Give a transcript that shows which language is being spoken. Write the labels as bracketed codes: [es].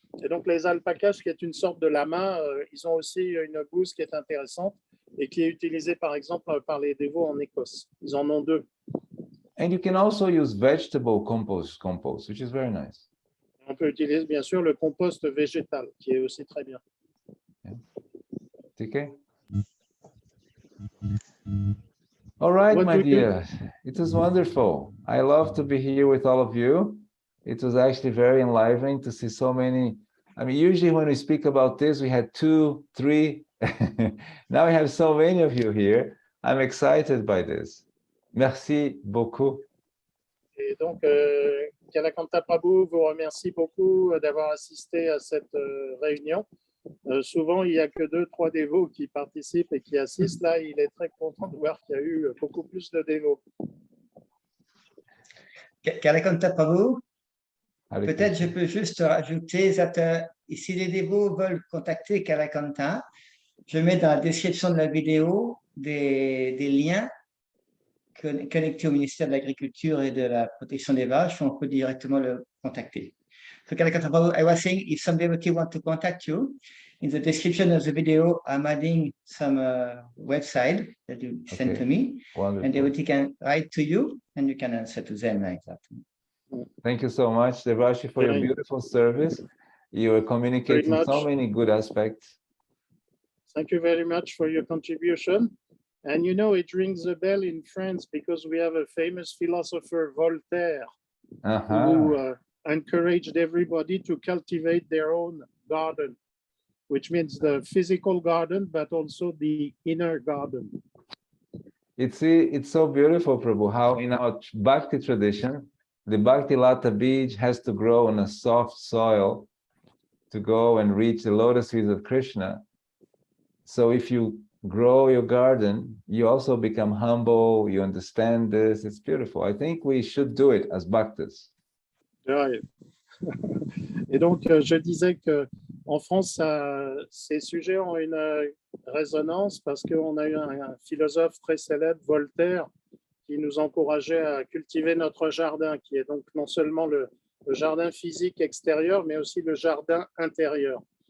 [fr] Et donc, les alpacas, qui est une sorte de lama, ils ont aussi une bouse qui est intéressante et qui est utilisée, par exemple, par les dévots en Écosse. Ils en ont 2. [en] And you can also use vegetable compost, which is very nice. [fr] On peut utiliser, bien sûr, le compost végétal, qui est aussi très bien. [en] Okay. All right, What my would you- dear. It was wonderful. I love to be here with all of you. It was actually very enlivening to see so many. I mean, usually when we speak about this, we had 2, 3. Now we have so many of you here. I'm excited by this. [fr] Merci beaucoup. Et donc, Kalakantha Prabhu vous remercie beaucoup d'avoir assisté à cette réunion. Souvent, il n'y a que 2-3 dévots qui participent et qui assistent. Là, il est très content de voir qu'il y a eu beaucoup plus de dévots. Kalakantha Prabhu, Hare peut-être je Krishna. peux juste rajouter, si les dévots veulent contacter Kalakantha, je mets dans la description de la vidéo des liens connectés au ministère de l'Agriculture et de la Protection des Vaches, on peut directement le contacter. [en] So Kalakantha Prabhu, I was saying, if some devotee want to contact you, in the description of the video, I'm adding some website that you sent to me, Wonderful. and devotee can write to you, and you can answer to them like that. Thank you so much, Devashi, for your Very- beautiful service. You are communicating so much. many good aspects. Thank you very much for your contribution. And you know, it rings a bell in France because we have a famous philosopher, Voltaire, who encouraged everybody to cultivate their own garden, which means the physical garden, but also the inner garden. It's so beautiful, Prabhu, how in our Bhakti tradition, the Bhakti Lata Bij has to grow on a soft soil to go and reach the lotus feet of Krishna. So if you grow your garden, you also become humble, you understand this, it's beautiful. I think we should do it as bhaktas. [fr] Ouais. Et donc, je disais que en France, ces sujets ont une résonance parce qu'on a eu un philosophe très célèbre, Voltaire, qui nous encourageait à cultiver notre jardin, qui est donc non seulement le jardin physique extérieur, mais aussi le jardin intérieur.